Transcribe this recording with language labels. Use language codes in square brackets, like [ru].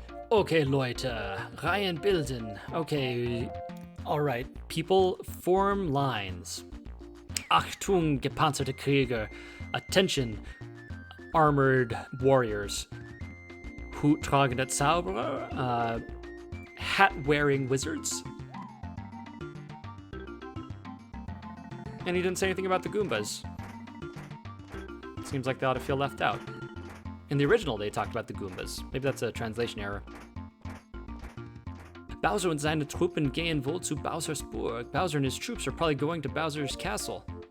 [en] Okay, [de] Leute, Reihen bilden. [en] Okay, all right, people, form lines. [de] Achtung, gepanzerte Krieger. [en] Attention, armored warriors. [de] Huttragende Zauberer. [en] Hat-wearing wizards. And he didn't say anything about the Goombas. Seems like they ought to feel left out. In the original, they talked about the Goombas. Maybe that's a translation error. [de] Bowser und seine Truppen gehen wohl zu Bowser's Burg. [en] Bowser and his troops are probably going to Bowser's castle.